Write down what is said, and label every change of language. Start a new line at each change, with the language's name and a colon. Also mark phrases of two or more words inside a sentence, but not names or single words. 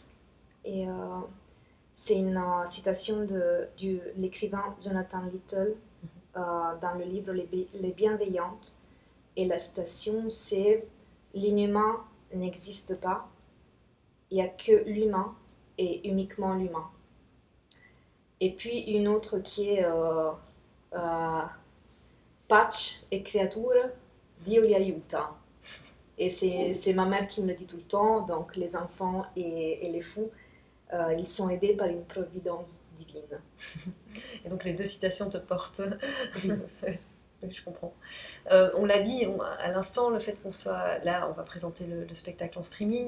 French: Et c'est une citation de l'écrivain Jonathan Little dans le livre Les Bienveillantes. Et la citation, c'est l'inhumain n'existe pas, il n'y a que l'humain et uniquement l'humain. Et puis une autre qui est
Italian: Pace e creature, Dio li aiuta.
French: Et c'est ma mère qui me le dit tout le temps, donc les enfants et les fous, ils sont aidés par une providence divine. Et donc les deux citations te portent. Oui, je comprends. On l'a dit à l'instant, le fait qu'on soit là, on va présenter le spectacle en streaming.